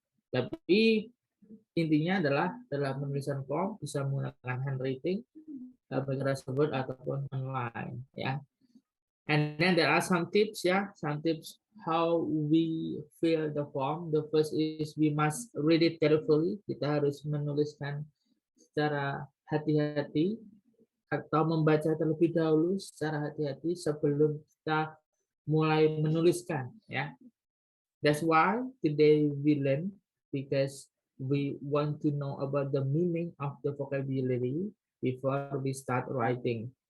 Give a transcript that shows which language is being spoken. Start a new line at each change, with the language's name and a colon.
Indonesian: Tapi intinya adalah dalam penulisan form bisa menggunakan handwriting, Microsoft Word ataupun online, ya.
English: And then there are some tips, ya, some tips how we fill the form. The first is we must read it carefully.
Indonesian: Kita harus menuliskan secara hati-hati atau membaca terlebih dahulu secara hati-hati sebelum kita mulai menuliskan, ya.
English: That's why today we learn, because we want to know about the meaning of the vocabulary before we start writing.